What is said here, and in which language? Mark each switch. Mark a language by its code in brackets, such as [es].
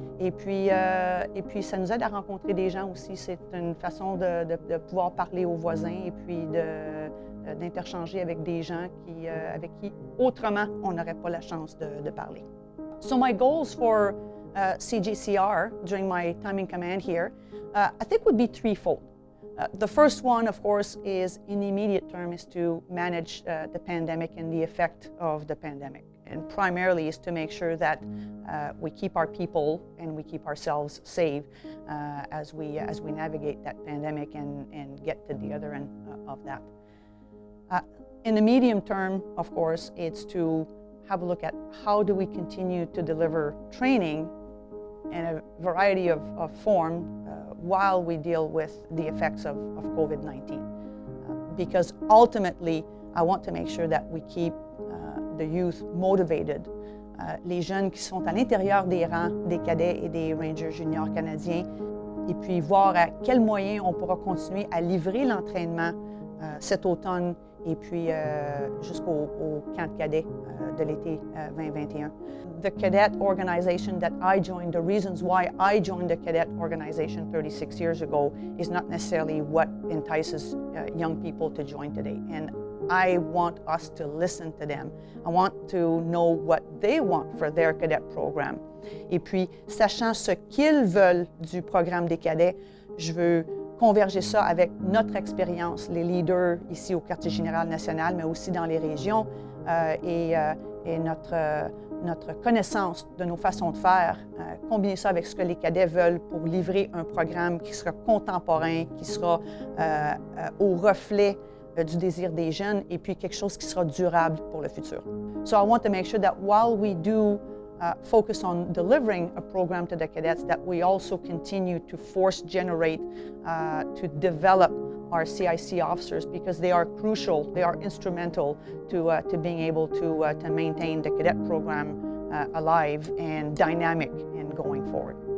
[fr] Et puis ça nous aide à rencontrer des gens aussi. C'est une façon de pouvoir parler aux voisins et puis d'interchanger avec des gens avec qui autrement on n'aurait pas la chance de parler. [en] So my goals for CJCR during my time in command here, I think would be threefold. The first one, of course, is in the immediate term is to manage the pandemic and the effect of the pandemic. And primarily is to make sure that we keep our people and we keep ourselves safe as we navigate that pandemic and get to the other end of that. In the medium term, of course, it's to have a look at how do we continue to deliver training in a variety of form while we deal with the effects of COVID-19. Because ultimately, I want to make sure that we keep the youth motivated. [fr] Les jeunes qui sont à l'intérieur des rangs des cadets et des Rangers juniors canadiens, et puis voir à quels moyens on pourra continuer à livrer l'entraînement cet automne et puis jusqu'au camp de cadets de l'été 2021. [en] The cadet organization that I joined, the reasons why I joined the cadet organization 36 years ago is not necessarily what entices young people to join today. And I want us to listen to them. I want to know what they want for their cadet program. [fr] Et puis, sachant ce qu'ils veulent du programme des cadets, je veux converger ça avec notre expérience, les leaders ici au quartier général national, mais aussi dans les régions, et notre connaissance de nos façons de faire, combiner ça avec ce que les cadets veulent pour livrer un programme qui sera contemporain, qui sera au reflet du désir des jeunes, et puis quelque chose qui sera durable pour le futur. [en] So I want to make sure that while we do focus on delivering a program to the cadets, that we also continue to force generate, to develop our CIC officers, because they are crucial, they are instrumental to being able to maintain the cadet program alive and dynamic and going forward.